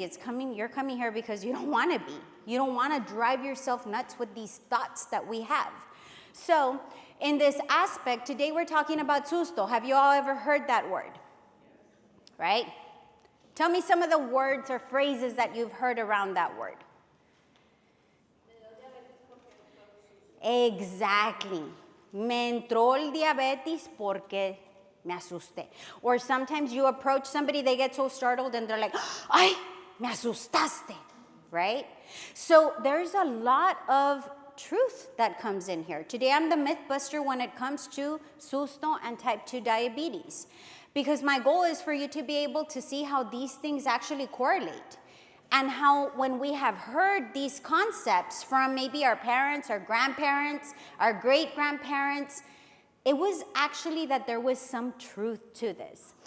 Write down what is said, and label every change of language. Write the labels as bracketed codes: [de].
[en] You're coming here because you don't want to be. You don't want to drive yourself nuts with these thoughts that we have. So in this aspect, today we're talking about susto. Have you all ever heard that word? Right? Tell me some of the words or phrases that you've heard around that word. Exactly. [es] Me entró el diabetes porque me asusté. [en] Or sometimes you approach somebody, they get so startled and they're like, [es] ay, me asustaste, [en] right? So there's a lot of truth that comes in here. Today I'm the myth buster when it comes to susto and type 2 diabetes, because my goal is for you to be able to see how these things actually correlate, and how when we have heard these concepts from maybe our parents, our grandparents, our great-grandparents, it was actually that there was some truth to this.